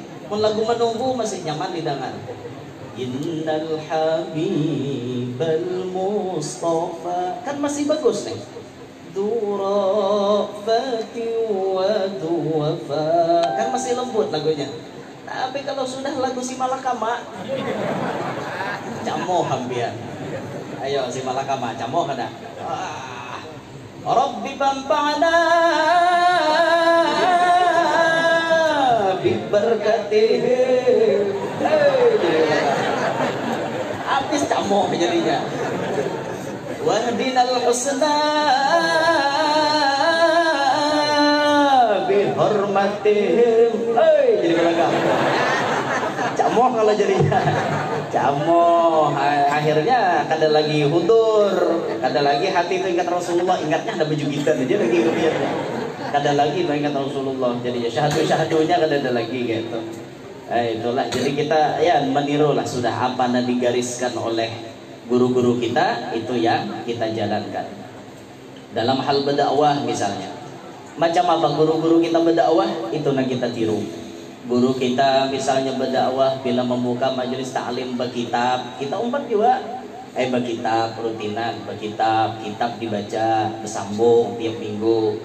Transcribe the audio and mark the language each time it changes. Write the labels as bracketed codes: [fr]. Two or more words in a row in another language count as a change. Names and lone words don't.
[bjn] Lagu menunggu masih nyaman didengar. [ar] إن الحبيب المصطفى, [bjn] kan masih bagus nih. [ar] ذو رأفة وذو وفا, [bjn] kan masih lembut lagunya. Tapi kalau sudah lagu si Malakama, camoh hampir. Ayo si Malakama, camoh kada. [ar] رب انفعنا ببركته. [bjn] Habis camoh jadinya. [ar] واهدنا الحسنى بحرمتهم. [bjn] Jadi belakang. Camoh kalau jadinya. Camoh, akhirnya kada lagi hudur, kada lagi hati itu ingat Rasulullah, ingatnya ada baju kita aja lagi kebiasaan. Kada lagi itu ingat Rasulullah, jadinya syahadu-syahadunya kada ada lagi gitu. Itulah, jadi kita ya menirulah sudah apa yang digariskan oleh guru-guru kita, itu yang kita jalankan. Dalam hal berdakwah misalnya, macam apa guru-guru kita berdakwah, itu yang kita tiru. Guru kita misalnya berdakwah bila membuka majelis ta'lim berkitab, kita umpat juga berkitab rutinan, berkitab, kitab dibaca bersambung tiap minggu.